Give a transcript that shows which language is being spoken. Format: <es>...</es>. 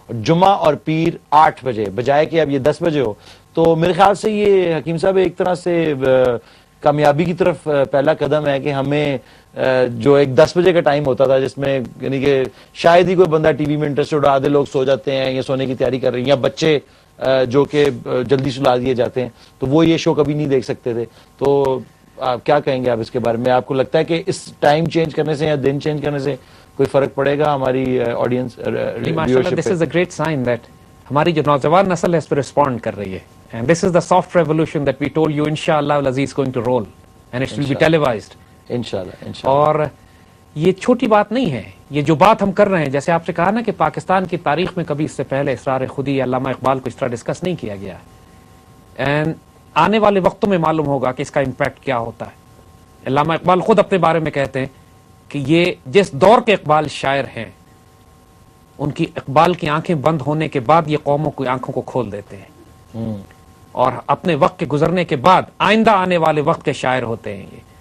<ur>جمعہ اور پیر 8 بجے بجائے کہ اب یہ 10 بجے ہو. تو میرے خیال سے یہ حکیم صاحب ایک طرح سے کامیابی کی طرف پہلا قدم ہے کہ ہمیں جو ایک 10 بجے کا ٹائم ہوتا تھا جس میں یعنی کہ شاید ہی کوئی بندہ ٹی وی میں انٹرسٹڈ, آدھے لوگ سو جاتے ہیں یا سونے کی تیاری کر رہے ہیں, یا بچے جو کہ جلدی سلا دیے جاتے ہیں, تو وہ یہ شو کبھی نہیں دیکھ سکتے تھے. تو آپ کیا کہیں گے آپ اس کے بارے میں؟ آپ کو لگتا ہے کہ اس ٹائم چینج کرنے سے یا دن چینج کرنے سے کوئی فرق پڑے گا ہماری audience?</ur> <en>this is a great sign that</en> <ur>ہماری جو نوجوان نسل ہے اس پہ رسپونڈ کر رہی ہے.</ur> <en>And this is the soft revolution that we told you inshallah al-Aziz going to roll and it will be televised.</en> <ur>انشاءاللہ. اور یہ چھوٹی بات نہیں ہے, یہ جو بات ہم کر رہے ہیں, جیسے آپ سے کہا نا کہ پاکستان کی تاریخ میں کبھی اس سے پہلے اسرار خودی علامہ اقبال کو اس طرح ڈسکس نہیں کیا گیا. اینڈ آنے والے وقتوں میں معلوم ہوگا کہ اس کا امپیکٹ کیا ہوتا ہے. علامہ اقبال خود اپنے بارے میں کہتے ہیں کہ یہ جس دور کے اقبال شاعر ہیں ان کی اقبال کی آنکھیں بند ہونے کے بعد یہ قوموں کی آنکھوں کو کھول دیتے ہیں, اور اپنے وقت کے گزرنے کے بعد آئندہ آنے والے وقت کے شاعر ہوتے ہیں یہ.</ur>